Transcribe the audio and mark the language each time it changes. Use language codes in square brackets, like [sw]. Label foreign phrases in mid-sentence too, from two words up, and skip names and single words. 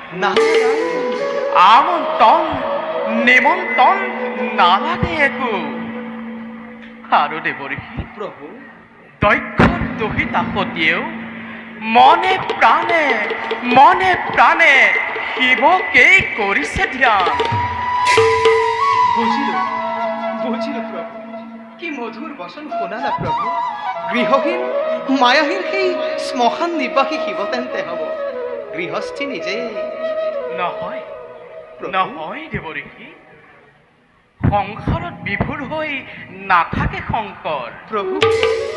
[as] নিমন্ত্ৰণ নালাগে একো। আৰু দেৱঋষি প্ৰভু দক্ষৰ দুহিতা সতীয়েও মনে প্ৰাণে শিৱকেই কৰিছে ধ্যান। [bn] বুঝিলো প্রভু কি মধুর বচন শোনালা প্রভু। [as] গৃহহীন মায়াহীন সেই শ্মশান নিবাসী শিৱ তেন্তে হব গৃহস্থী নিজে নহয় দেৱঋষি সংসাৰত বিভোৰ হৈ নাথাকে শংকৰ।